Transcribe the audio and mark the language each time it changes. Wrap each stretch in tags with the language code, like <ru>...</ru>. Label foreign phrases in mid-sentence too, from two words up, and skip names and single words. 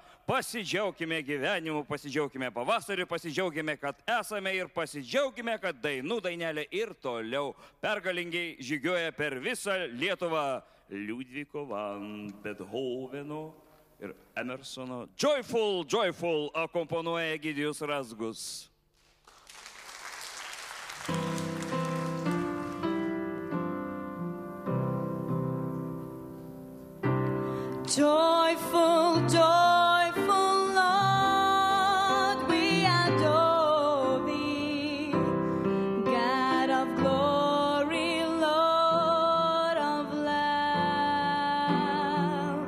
<lt>Pasidžiaukime gyvenimu, pasidžiaukime pavasariu, pasidžiaukime, kad esame ir pasidžiaukime, kad dainų dainelė ir toliau pergalingai žygiuoja per visą Lietuvą. Liudviko van Bethoveno ir Emersono Joyful, Joyful akomponuoja Egidijus Razgus.</lt> <en>Joyful, joyful Lord, we adore thee, God of glory, Lord of love.</en>